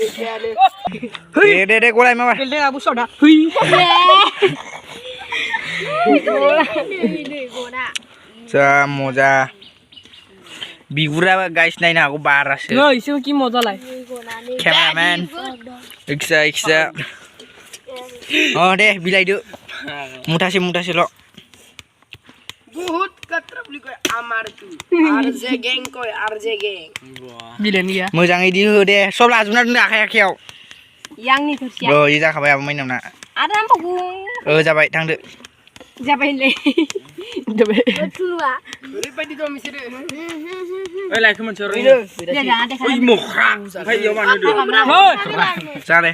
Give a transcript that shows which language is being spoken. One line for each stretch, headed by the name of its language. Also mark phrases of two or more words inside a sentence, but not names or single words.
Bodo: दे गलाय माबा जा मजा बिगुरा गाइस नायनो हागौ बारासो केमेरामेन इक्सा दे बिलाइदो मुथासेल'
Assamese: বহুত কথা বুলি কৈ আমাৰ তু আৰজে গেং কৈ আৰজে গেং
Bodo: बिलाइनि गैया मोजाङै दि हो दे सब लाजोबना दोनदो आखायाव यांनि थोरसिया इ जाखाबाय आबो माइनावना आरो आंबो जाबाय थांदो जाबायलै थुलुआ ओरैबायदि दं बिसोरो ओइ लाइखौ मोनसे ओरैनो ओइ मख्रा ओमफ्राय इयाव मानो दो जा दे